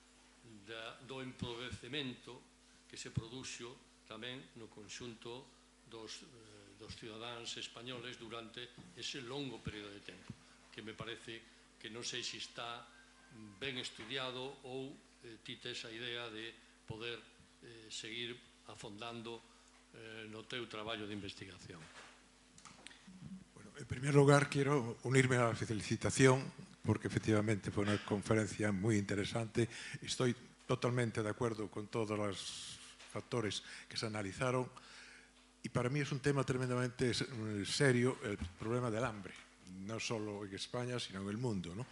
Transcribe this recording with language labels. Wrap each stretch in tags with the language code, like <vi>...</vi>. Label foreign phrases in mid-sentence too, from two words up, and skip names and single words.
<gl>do empobrecemento que se produxo tamén no conxunto dos cidadáns españoles durante ese longo período de tempo, que me parece que non sei se está ben estudiado ou ti tes a idea de poder seguir afondando no teu traballo de investigación.</gl> <es>Bueno, en primer lugar, quiero unirme a la felicitación porque efectivamente fue una conferencia muy interesante. Estoy totalmente de acuerdo con todos los factores que se analizaron y para mí es un tema tremendamente serio el problema del hambre, no solo en España, sino en el mundo, ¿no?</es>